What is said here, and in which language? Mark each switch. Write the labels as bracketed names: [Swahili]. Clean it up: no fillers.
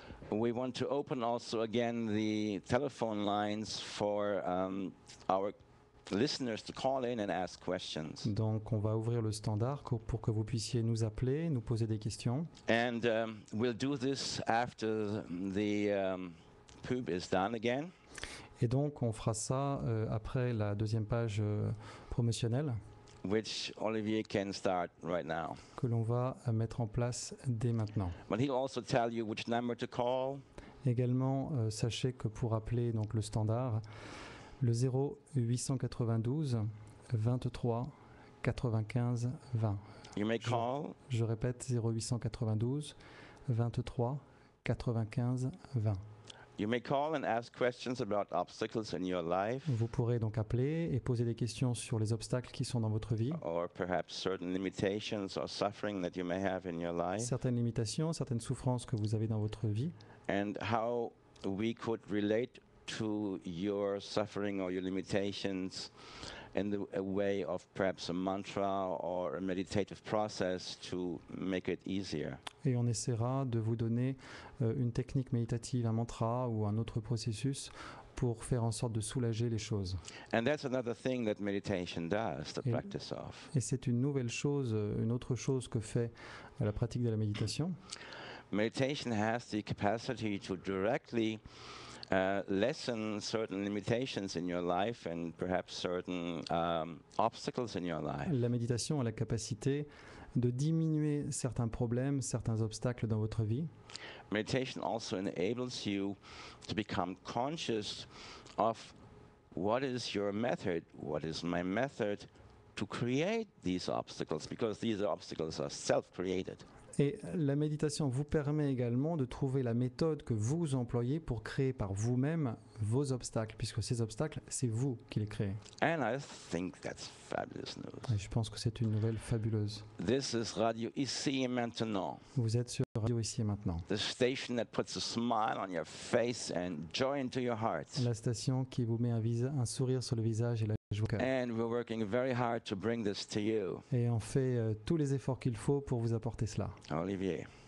[English] we want to open also again the telephone lines for our listeners to call in and ask questions. [French] donc on va ouvrir le standard pour que vous puissiez nous appeler, nous poser des questions. [English] And we'll do this after the pub is done again. [French] Et donc on fera ça après la deuxième page promotionnelle [English] Which Olivier can start right now. [French] que l'on va mettre en place dès maintenant. [English] But he'll also tell you which number to call. [French] Également, sachez que pour appeler donc le standard, le 0892 23 95 20. [English] You may call. [French] Je répète, 0892 23 95 20. [English] You may call and ask questions about obstacles in your life, [French] Vous pourrez donc appeler et poser des questions sur les obstacles qui sont dans votre vie, [English] or perhaps certain limitations or suffering that you may have in your life, [French] certaines limitations, certaines souffrances que vous avez dans votre vie, [English] and how we could relate to your suffering or your limitations in a way of perhaps a mantra or a meditative process to make it easier. [French] et on essaiera de vous donner une technique méditative, un mantra ou un autre processus pour faire en sorte de soulager les choses. [English] And that's another thing that meditation does, the [French] Et- [English] practice of. [French] Et c'est une nouvelle chose, une autre chose que fait la pratique de la méditation. [English] Meditation has the capacity to directly lessen certain limitations in your life and perhaps certain obstacles in your life. [French] La méditation a la capacité de diminuer certains problèmes, certains obstacles dans votre vie. [English] Meditation also enables you to become conscious of what is your method, what is my method to create these obstacles, because these obstacles are self-created. [French] Et la méditation vous permet également de trouver la méthode que vous employez pour créer par vous-même vos obstacles, puisque ces obstacles, c'est vous qui les créez. [English] And I think that's fabulous news. [French] Et je pense que c'est une nouvelle fabuleuse. [English] This is Radio Ici et Maintenant, [French] Vous êtes sur Radio Ici et Maintenant, [English] the station that puts a smile on your face and joy into your heart. [French] la station qui vous met un sourire sur le visage et la joie au cœur. [English] And we're working very hard to bring this to you. [French] Et on fait tous les efforts qu'il faut pour vous apporter cela. [English] Olivier.